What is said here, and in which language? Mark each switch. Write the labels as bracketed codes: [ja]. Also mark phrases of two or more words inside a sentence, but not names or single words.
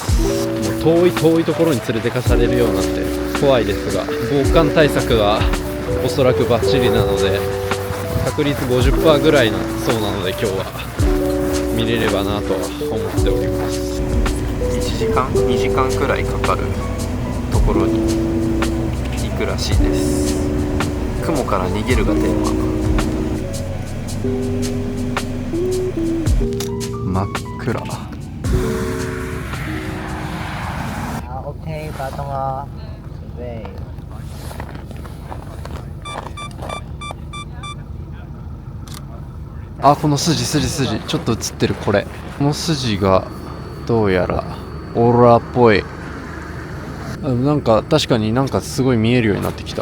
[ja] もう遠いところに連れてかされるようなんで怖いですが、防寒対策はおそらくバッチリなので、確率 50% ぐらいなそうなので、今日は見れればなとは思っております。1時間2時間くらいかかるところに行くらしいです。雲から逃げるがテーマ。真っ暗。 [zh] OK，发动了，准备。 [ja] あ、この筋ちょっと映ってる。この筋がどうやらオーロラっぽい。なんか確かになんかすごい見えるようになってきた。